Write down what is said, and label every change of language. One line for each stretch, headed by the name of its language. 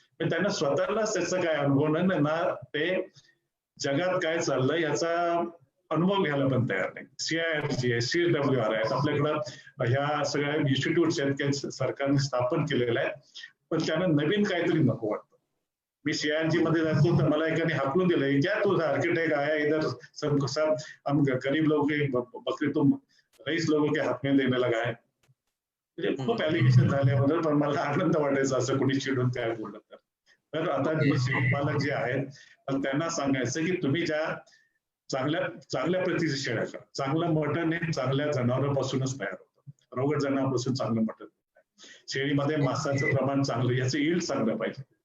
Marathi: पण त्यांना स्वतःलाच त्याचा काय अनुभव नाही ना, ते जगात काय चाललंय याचा अनुभव घ्यायला पण तयार नाही. CIRG आहे, CWR आहेत, आपल्याकडं ह्या सगळ्या इन्स्टिट्यूट्स आहेत सरकारने स्थापन केलेल्या आहेत, पण त्यांना नवीन काहीतरी नको वाटतं. मी सीआयएनजी मध्ये जातो तर मला एकाने हाकलून दिलं,
Hindi: क्या तू आर्किटेक्ट आया इधर सब सब हम गरीब लोग के बकरी तुम रईस लोगों के हात में देने लगा है.
Marathi: म्हणजे खूप ऍलिगेशन झाल्याबद्दल पण मला आनंद वाटायचा असं कोणी चिडून काय बोललं तर. तर आता शेळी पालक जे आहेत पण त्यांना सांगायचं की तुम्ही ज्या चांगल्या प्रतीच्या शेळ्या करा. चांगलं मटण हे चांगल्या जनावरांपासूनच तयार होतं. रोगट जनावरांपासून चांगलं मटण. शेळीमध्ये मांसाचं प्रमाण चांगलं, याचं यील्ड चांगलं पाहिजे.